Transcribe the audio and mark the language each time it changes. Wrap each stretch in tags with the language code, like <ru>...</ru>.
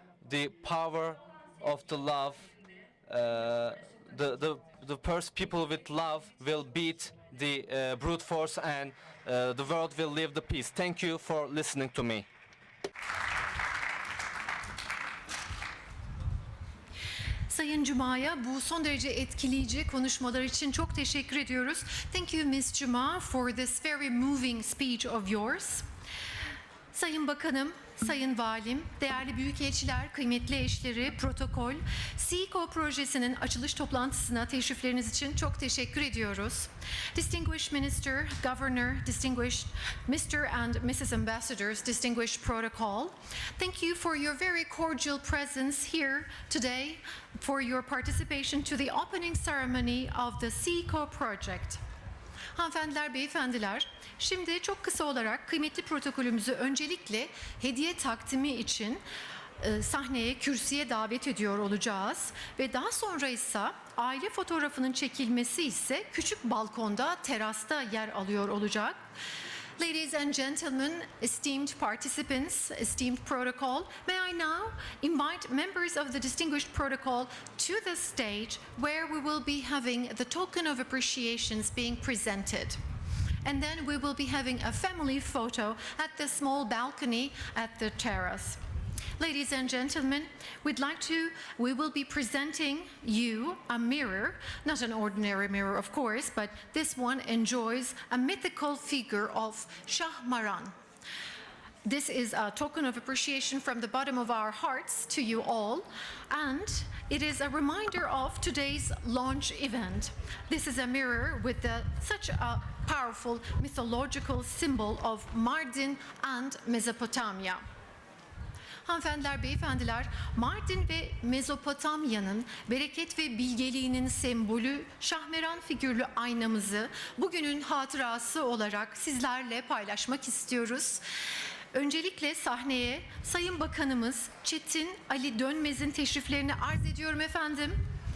<en>The power of the love, the first people with love will beat the brute force, and the world will live the peace. Thank you for listening to me.</en> <tr>Sayın Cuma'ya bu son derece etkileyici konuşmalar için çok teşekkür ediyoruz.</tr> <en>Thank you Ms. Cuma for this very moving speech of yours.</en> <tr>Sayın Bakanım, Sayın Valim, değerli büyükelçiler, kıymetli eşleri, protokol, SEECO projesinin açılış toplantısına teşrifleriniz için çok teşekkür ediyoruz.</tr> <en>Distinguished Minister, Governor, distinguished Mr. and Mrs. Ambassadors, distinguished protocol, thank you for your very cordial presence here today for your participation to the opening ceremony of the SEECO project.</en> <tr>Hanımefendiler, beyefendiler, şimdi çok kısa olarak kıymetli protokolümüzü öncelikle hediye takdimi için sahneye, kürsüye davet ediyor olacağız ve daha sonra ise aile fotoğrafının çekilmesi ise küçük balkonda, terasta yer alıyor olacak.</tr> <en>Ladies and gentlemen, esteemed participants, esteemed protocol, may I now invite members of the distinguished protocol to the stage where we will be having the token of appreciations being presented. And then we will be having a family photo at the small balcony at the terrace. Ladies and gentlemen, we will be presenting you a mirror, not an ordinary mirror of course, but this one enjoys a mythical figure of Şahmaran. This is a token of appreciation from the bottom of our hearts to you all, and it is a reminder of today's launch event. This is a mirror with such a powerful mythological symbol of Mardin and Mesopotamia.</en> <tr>Hanımefendiler, beyefendiler, Mardin ve Mezopotamya'nın bereket ve bilgeliğinin sembolü Şahmeran figürlü aynamızı bugünün hatırası olarak sizlerle paylaşmak istiyoruz. Öncelikle sahneye Sayın Bakanımız Çetin Ali Dönmez'in teşriflerini arz ediyorum efendim.</tr>